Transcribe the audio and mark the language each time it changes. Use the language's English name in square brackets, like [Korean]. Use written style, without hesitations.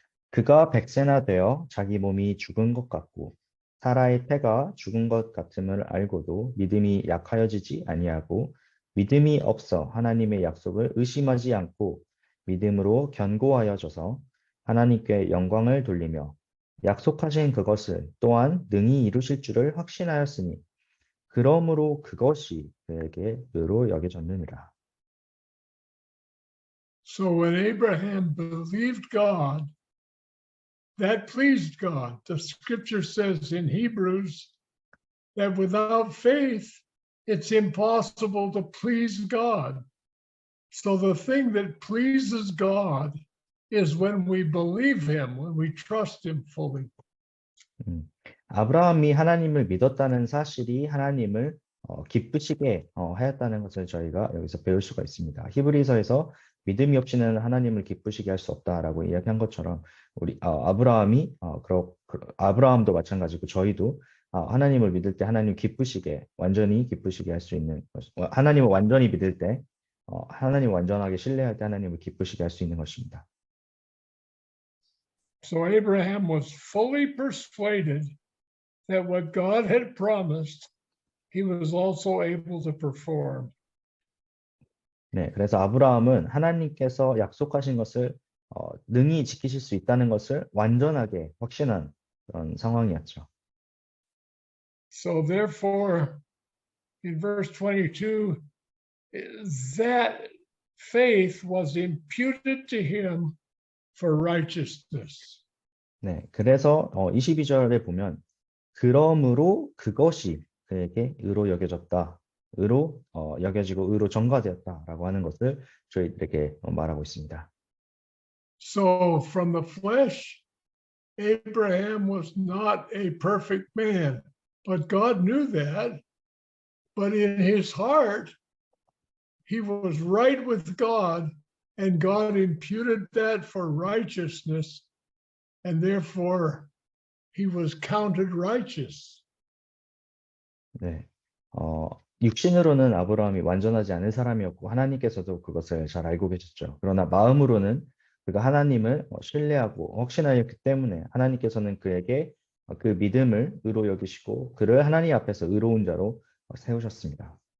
[Korean] 그가 100세나 되어 자기 몸이 죽은 것 같고 사라의 태가 죽은 것 같음을 알고도 믿음이 약하여지지 아니하고 믿음이 없어 하나님의 약속을 의심하지 않고 믿음으로 견고하여져서 하나님께 영광을 돌리며 약속하신 그것을 또한 능히 이루실 줄을 확신하였으니 그러므로 그것이 그에게 의로 여겨졌느니라. [English] So when Abraham believed God, that pleased God. The scripture says in Hebrews that without faith, it's impossible to please God. So the thing that pleases God is when we believe him, when we trust him fully. [Korean] 아브라함이 하나님을 믿었다는 사실이 하나님을 기쁘시게 하였다는 것을 저희가 여기서 배울 수가 있습니다. 히브리서에서 믿음이 없이는 하나님을 기쁘시게 할 수 없다라고 이야기한 것처럼 우리 아브라함도 마찬가지고 저희도 하나님을 믿을 때 하나님 기쁘시게 완전히 기쁘시게 할 수 있는 하나님을 완전히 믿을 때 하나님 완전하게 신뢰할 때 하나님을 기쁘시게 할 수 있는 것입니다. [English] So Abraham was fully persuaded that what God had promised, he was also able to perform. [Korean] 네, 그래서 아브라함은 하나님께서 약속하신 것을 능히 지키실 수 있다는 것을 완전하게 확신한 그런 상황이었죠. [English] So therefore, in verse 22, that faith was imputed to him for righteousness. [Korean] 네, 그래서 22절에 보면 그러므로 그것이 그에게 의로 여겨졌다. 의로 여겨지고 의로 전가되었다라고 하는 것을 저희들에게 말하고 있습니다. [English] So from the flesh, Abraham was not a perfect man, but God knew that. But in his heart, he was right with God, and God imputed that for righteousness, and therefore he was counted righteous. 네, [Korean] 육신으로는 아브라함이 완전하지 않은 사람이었고 하나님께서도 그것을 잘 알고 계셨죠. 그러나 마음으로는 그가 하나님을 신뢰하고 확신하였기 때문에 하나님께서는 그에게 그 믿음을 의로 여기시고 그를 하나님 앞에서 의로운 자로 세우셨습니다.